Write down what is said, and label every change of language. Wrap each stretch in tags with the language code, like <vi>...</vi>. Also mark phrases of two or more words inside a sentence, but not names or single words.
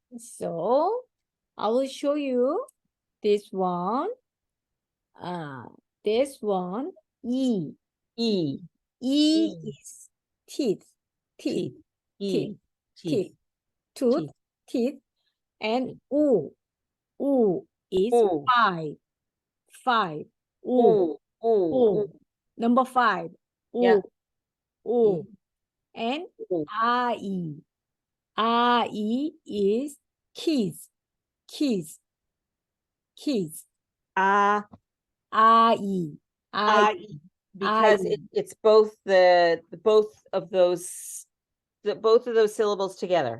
<en>So I will show you this one. Uh, this one, E. E. E E. is teeth, teeth, Teeth. teeth, E. Teeth. teeth, tooth, Teeth. teeth, and U. U is U. five, five. U, U. U. U. U. Number five. Yeah. U, E. U. And U. I. I is keys, keys, keys. A. I, I, I. I. Because it's both both of those syllables together.</en>